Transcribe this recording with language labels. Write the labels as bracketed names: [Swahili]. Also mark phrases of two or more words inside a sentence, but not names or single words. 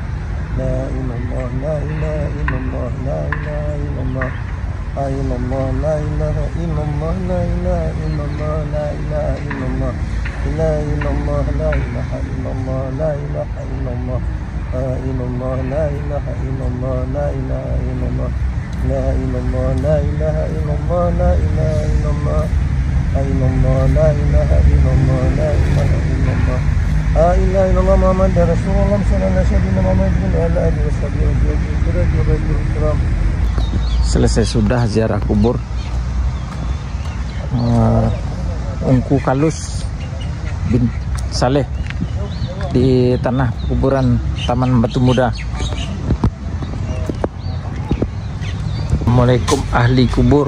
[Arabic] لا إلا الله، لا إله إلا الله، لا إله إلا الله، لا إلا الله، لا إله إلا الله، لا إله إلا الله، لا إله إلا الله، لا إلا الله، لا إله إلا الله، لا إله إلا الله، لا إلا الله، لا إله إلا الله، لا إله إلا الله، لا إلا الله، لا إله إلا الله، لا إله إلا الله، لا إلا الله، لا إله إلا الله، لا إله إلا الله. لا إله إلا الله محمد رسول الله صلى الله عليه وسلم محمد وعلى آله وسلم. [Malay] Selesai sudah ziarah kubur Ungku Kalus bin Saleh di tanah kuburan Taman Batu Muda. Assalamualaikum ahli kubur.